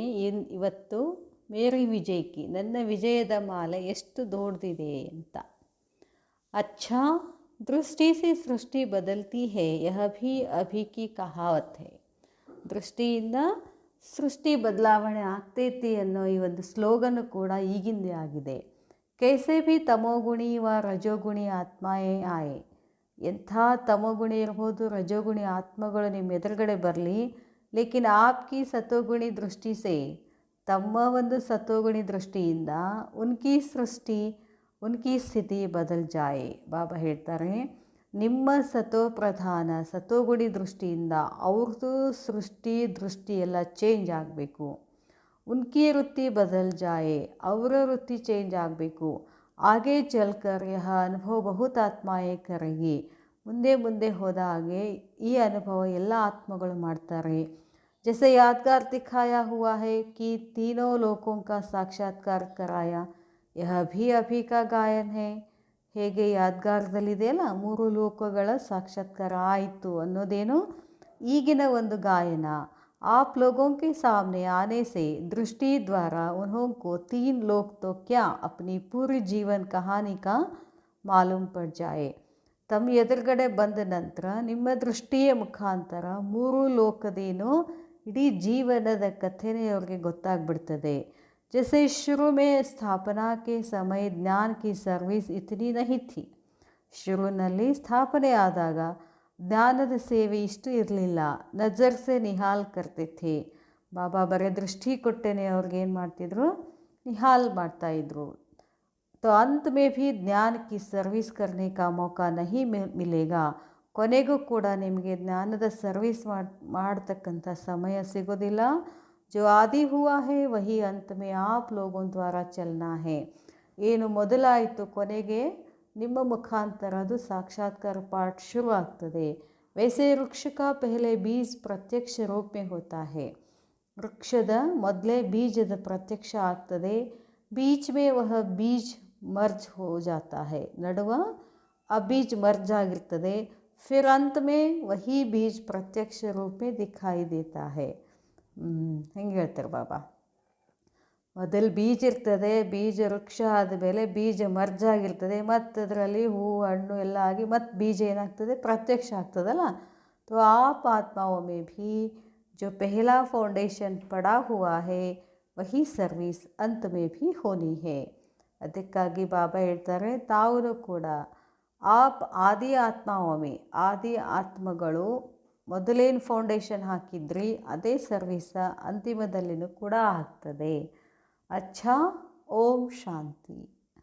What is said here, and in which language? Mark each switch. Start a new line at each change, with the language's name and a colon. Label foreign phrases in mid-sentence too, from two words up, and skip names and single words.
Kannada: ಇವತ್ತು
Hindi: मेरे विजय की,
Kannada: ನನ್ನ ವಿಜಯದ ಮಾಲೆ ಎಷ್ಟು ದೊಡ್ಡದಿದೆ ಅಂತ.
Hindi: अच्छा दृष्टि से सृष्टि बदलती है, यह भी अभी की कहावत है,
Kannada: ದೃಷ್ಟಿಯಿಂದ ಸೃಷ್ಟಿ ಬದಲಾವಣೆ ಆಗ್ತೈತಿ ಅನ್ನೋ ಈ ಒಂದು ಸ್ಲೋಗನ್ನು ಕೂಡ ಈಗಿಂದೇ ಆಗಿದೆ.
Hindi: कैसे भी तमोगुणी व रजोगुणी आत्माएं आएं.
Kannada: ಎಂಥ ತಮೋಗುಣಿ ಇರ್ಬೋದು, ರಜೋಗುಣಿ ಆತ್ಮಗಳು ನಿಮ್ಮ ಎದುರುಗಡೆ ಬರಲಿ,
Hindi: लेकिन आपकी सतोगुणी दृष्टि से,
Kannada: ತಮ್ಮ ಒಂದು ಸತೋಗುಣಿ ದೃಷ್ಟಿಯಿಂದ
Hindi: उनकी सृष्टि उनकी स्थिति बदल जाए.
Kannada: ಬಾಬಾ ಹೇಳ್ತಾರೆ, ನಿಮ್ಮ ಸತೋಪ್ರಧಾನ ಸತೋಗುಣಿ ದೃಷ್ಟಿಯಿಂದ ಅವ್ರದ್ದು ಸೃಷ್ಟಿ ದೃಷ್ಟಿ ಎಲ್ಲ ಚೇಂಜ್ ಆಗಬೇಕು.
Hindi: उनकी वृत्ति बदल जाए,
Kannada: ಅವರ ವೃತ್ತಿ ಚೇಂಜ್ ಆಗಬೇಕು.
Hindi: आगे चलकर यह अनुभव बहुत आत्माएं करेंगी,
Kannada: ಮುಂದೆ ಮುಂದೆ ಹೋದ ಹಾಗೆ ಈ ಅನುಭವ ಎಲ್ಲ ಆತ್ಮಗಳು ಮಾಡ್ತಾರೆ.
Hindi: जैसे यादगार दिखाया हुआ है कि तीनों लोकों का साक्षात्कार कराया, यह भी अभी का गायन है.
Kannada: ಹೇಗೆ ಯಾದ್ಗಾರದಲ್ಲಿದೆಯಲ್ಲ, 3 ಲೋಕಗಳ ಸಾಕ್ಷಾತ್ಕಾರ ಆಯಿತು ಅನ್ನೋದೇನು ಈಗಿನ ಒಂದು ಗಾಯನ.
Hindi: आप लोगों के सामने आने से दृष्टि द्वारा उन्हों को 3 लोक तो क्या अपनी पूरी जीवन कहानी का मालूम पड़ जाए.
Kannada: ತಮ್ಮ ಎದುರುಗಡೆ ಬಂದ ನಂತರ ನಿಮ್ಮ ದೃಷ್ಟಿಯ ಮುಖಾಂತರ 3 ಲೋಕದೇನು ಇಡೀ ಜೀವನದ ಕಥೆನೇ ಅವ್ರಿಗೆ ಗೊತ್ತಾಗ್ಬಿಡ್ತದೆ.
Hindi: जैसे शुरू में स्थापना के समय ज्ञान की सर्विस इतनी नहीं थी.
Kannada: ಶುರುವಿನಲ್ಲಿ ಸ್ಥಾಪನೆ ಆದಾಗ ಜ್ಞಾನದ ಸೇವೆ ಇಷ್ಟು ಇರಲಿಲ್ಲ.
Hindi: नज़र से निहाल करते थे.
Kannada: ಬಾಬಾ ಬರೀ ದೃಷ್ಟಿ ಕೊಟ್ಟೇನೆ ಅವ್ರಿಗೇನು ಮಾಡ್ತಿದ್ರು, ನಿಹಾಲ್ ಮಾಡ್ತಾಯಿದ್ರು.
Hindi: तो अंत में भी ज्ञान की सर्विस करने का मौका नहीं मिलेगा.
Kannada: ಕೊನೆಗೂ ಕೂಡ ನಿಮಗೆ ಜ್ಞಾನದ ಸರ್ವಿಸ್ ಮಾಡ್ತಕ್ಕಂಥ ಸಮಯ ಸಿಗೋದಿಲ್ಲ.
Hindi: जो आदि हुआ है वही अंत में आप लोगों द्वारा चलना है.
Kannada: ಏನು ಮೊದಲಾಯಿತು ಕೊನೆಗೆ ನಿಮ್ಮ ಮುಖಾಂತರ ಅದು ಸಾಕ್ಷಾತ್ಕಾರ ಪಾಠ ಶುರು ಆಗ್ತದೆ.
Hindi: वैसे वृक्ष का पहले बीज प्रत्यक्ष रूप में होता है.
Kannada: ವೃಕ್ಷದ ಮೊದಲೇ ಬೀಜದ ಪ್ರತ್ಯಕ್ಷ ಆಗ್ತದೆ.
Hindi: बीच में वह बीज मर्ज हो जाता है.
Kannada: ನಡುವ ಆ ಬೀಜ ಮರ್ಜ್ ಆಗಿರ್ತದೆ.
Hindi: फिर अंत में वही बीज प्रत्यक्ष रूप में दिखाई देता है.
Kannada: ಹೆಂಗೆ ಹೇಳ್ತಾರೆ ಬಾಬಾ, ಮೊದಲು ಬೀಜ ಇರ್ತದೆ, ಬೀಜ ವೃಕ್ಷ ಆದಮೇಲೆ ಬೀಜ ಮರ್ಜ್ ಆಗಿರ್ತದೆ, ಮತ್ತು ಅದರಲ್ಲಿ ಹೂವು ಹಣ್ಣು ಎಲ್ಲ ಆಗಿ ಮತ್ತು ಬೀಜ ಏನಾಗ್ತದೆ, ಪ್ರತ್ಯಕ್ಷ ಆಗ್ತದಲ್ಲ.
Hindi: तो आप आत्माओं में भी जो पहला फाउंडेशन पड़ा हुआ है वही सर्विस अंत में भी होनी है.
Kannada: ಅದಕ್ಕಾಗಿ ಬಾಬಾ ಹೇಳ್ತಾರೆ, ತಾವು ಕೂಡ ಆಪ್ ಆದಿ ಆತ್ಮಾವಮಿ, ಆದಿ ಆತ್ಮಗಳು ಮೊದಲೇನು ಫೌಂಡೇಶನ್ ಹಾಕಿದ್ರಿ ಅದೇ ಸರ್ವಿಸ ಅಂತಿಮದಲ್ಲಿನೂ ಕೂಡ ಆಗ್ತದೆ.
Hindi: अच्छा, ओम शांति.